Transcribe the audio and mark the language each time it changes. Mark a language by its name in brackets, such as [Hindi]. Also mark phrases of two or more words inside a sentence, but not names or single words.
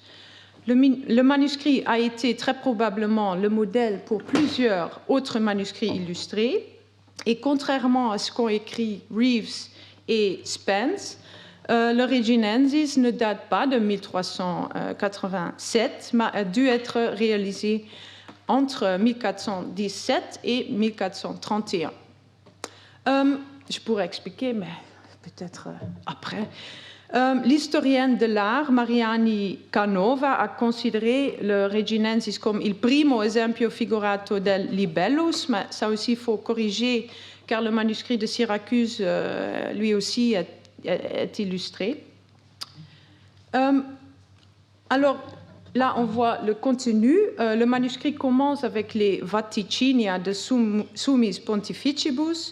[French] Le manuscrit a été très probablement le modèle pour plusieurs autres manuscrits illustrés, et contrairement à ce qu'ont écrit Reeves et Spence, le Reginensis ne date pas de 1387, mais a dû être réalisé entre 1417 et 1431. Je pourrais expliquer, mais peut-être après. L'historienne de l'art, Mariani Canova, a considéré le Reginensis comme [Italian] il primo esempio figurato del libellus, [French] mais ça aussi il faut corriger, car le manuscrit de Syracuse, lui aussi, est illustré. Alors, là, on voit le contenu. Le manuscrit commence avec les Vaticinia de Summis Pontificibus.